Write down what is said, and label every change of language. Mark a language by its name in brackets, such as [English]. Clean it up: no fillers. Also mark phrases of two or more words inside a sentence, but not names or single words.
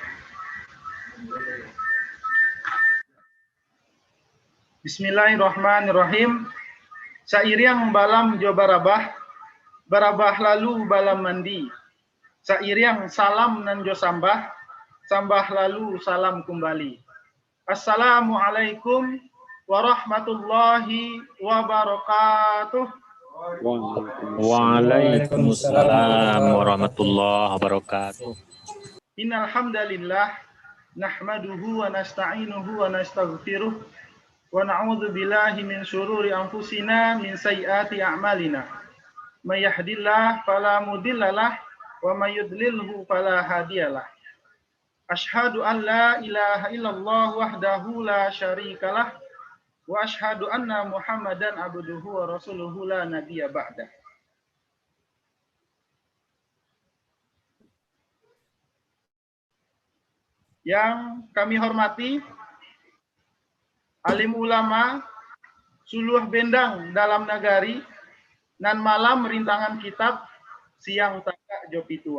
[Arabic] بسم الله الرحمن الرحيم. [Minangkabau] Sairiang balam jo barabah lalu balam mandi. Sairiang salam nan jo sambah lalu salam kembali. [Arabic] السلام عليكم ورحمة الله وبركاته. وعليكم السلام ورحمة الله وبركاته. إن الحمد لله نحمده ونستعينه ونستغفره ونعوذ بالله من شرور أنفسنا من سيئات أعمالنا. من يهده الله فلا مضل له ومن يضلله فلا هادي له. أشهد أن لا إله إلا الله وحده لا شريك له وأشهد أن محمدا عبده ورسوله لا نبي بعده. [Minangkabau] Yang kami hormati alim ulama suluh bendang dalam nagari nan malam rintangan kitab siang taka jopi tuah.